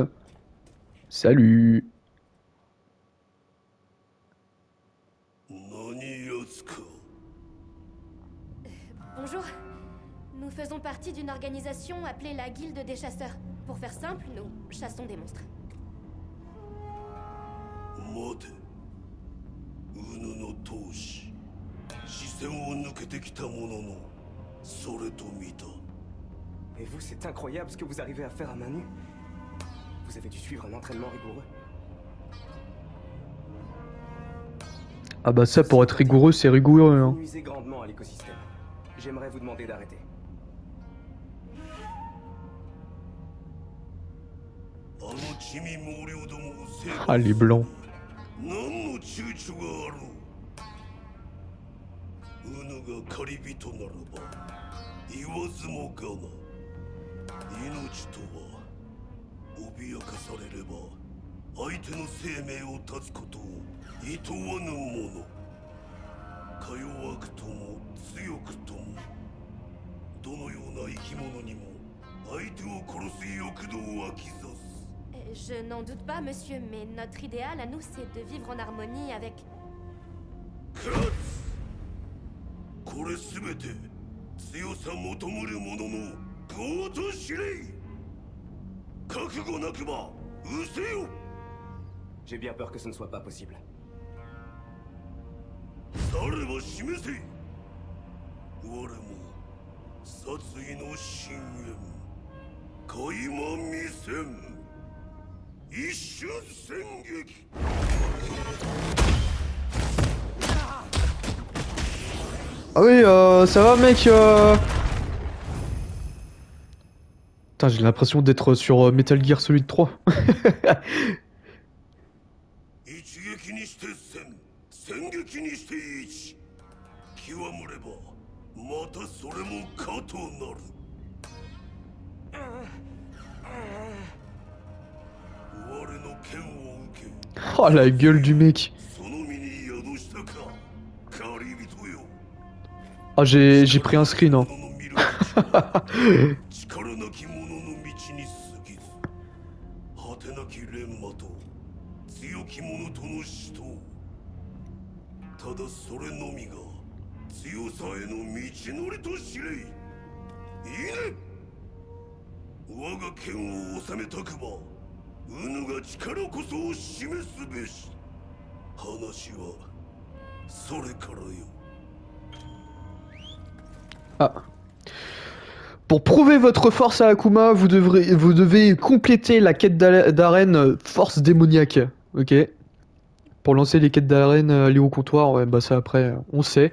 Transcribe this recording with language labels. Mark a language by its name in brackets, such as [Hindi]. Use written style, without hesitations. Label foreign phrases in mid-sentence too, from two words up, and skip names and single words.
[French] Salut. Bonjour. Nous faisons partie d'une organisation appelée la Guilde des Chasseurs. Pour faire simple, nous chassons des monstres. [Japanese] 待てウヌの闘士視線を抜けてきたもののそれと見た [French] Et vous, c'est incroyable ce que vous arrivez à faire à main nue. Vous avez dû suivre un entraînement rigoureux. Ah bah ça, pour être rigoureux, c'est rigoureux, Vous hein. nuisez grandement à l'écosystème. J'aimerais vous demander d'arrêter. Ah, les blancs. [Japanese] 何の躊躇があろうウヌが狩り人ならば言わずもがな命とは脅かされれば相手の生命を絶つことを厭わぬものか弱くとも強くともどのような生き物にも相手を殺す欲動は刻す [French] Je n'en doute pas, monsieur, mais notre idéal à nous, c'est de vivre en harmonie avec... [Japanese] 勝つこれすべて強さ求むる者の業と知れ覚悟なくば失せよ [French] J'ai bien peur que ce ne soit pas possible. [Japanese] されば示せ我も殺意の深淵垣間見せん一瞬戦撃 [French] Ah oui, ça va mec Putain, j'ai l'impression d'être sur Metal Gear Solid 3. [Japanese] 一撃にして戦戦撃にして一極むればまたそれもかとなる我の剣を受け [French] Oh la gueule du mec. [Japanese] その身に宿したか狩り人よ [French] Ah j'ai pris un screen hein. [Japanese] 者の見る力なき者の道に過ぎず果てなき錬磨と強き者との死闘ただそれのみが強さへの道のりと知れいいいね我が剣を収めたくばウヌが力こそを示すべし話はそれからよ [French] Ah. Pour prouver votre force à Akuma, vous devez compléter la quête d'arène force démoniaque. Ok. Pour lancer les quêtes d'arène liées au comptoir, ouais, bah ça après, on sait.